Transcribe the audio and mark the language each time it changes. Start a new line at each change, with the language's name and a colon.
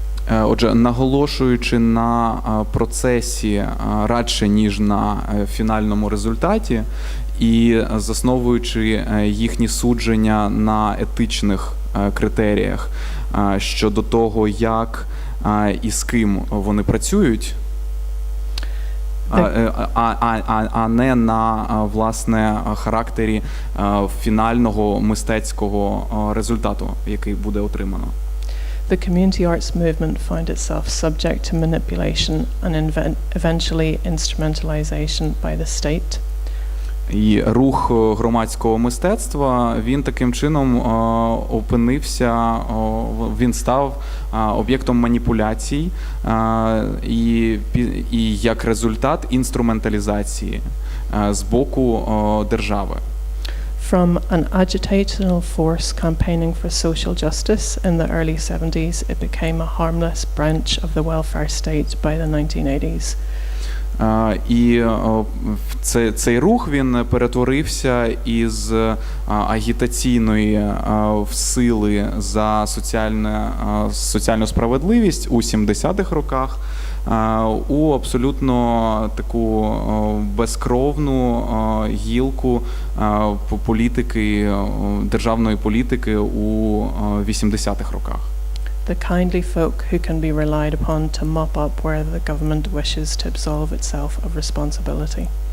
Ukrainian: Отже, наголошуючи на процесі радше, ніж на фінальному результаті, і засновуючи їхні судження на етичних критеріях щодо того, як і з ким вони працюють, а не на, власне, характері фінального мистецького результату, який буде отримано.
English: The community arts movement found itself subject to manipulation and eventually instrumentalization by the state.
Ukrainian: І рух громадського мистецтва, він таким чином опинився, він став об'єктом маніпуляцій і як результат інструменталізації з боку держави.
English: From an agitational force campaigning for social justice in the early 70s, it became a harmless branch of the welfare state by the 1980s.
Ukrainian: І цей рух, він перетворився із агітаційної сили за соціальну справедливість у 70-х роках у абсолютно таку безкровну гілку політики, державної політики у 80-х роках.
English: The kindly folk who can be relied upon to mop up where the government wishes to absolve itself of responsibility.